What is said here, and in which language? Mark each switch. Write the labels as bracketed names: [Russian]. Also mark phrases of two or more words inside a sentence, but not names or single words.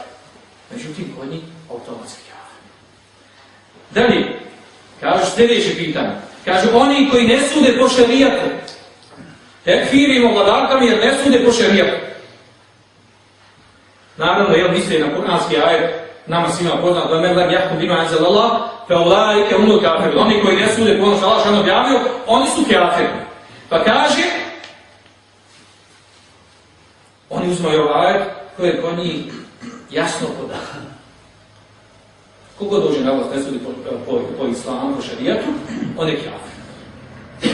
[Bosnian] Međutim, kod njih automatski kafir. Dalje, kažu sljedeće pitanje. Kažu, oni koji ne sude po šerijatu, tekfirimo vladarkama jer ne sude po šerijatu. Naravno, jel misli na kuranski ajet, nama svima poznat, [Arabic] da من لم يحكم بما أنزل الله فأولئك هم الكافرون. [Bosnian] Oni koji ne sude po ono što Allah šan objavio, oni su kafiri. Pa kaže, oni uzmaju ovaj ajet koji je kod njih jasno podan. Kogo dođe na vlast ne sudi po islamu, po šarijatu, on je kafir.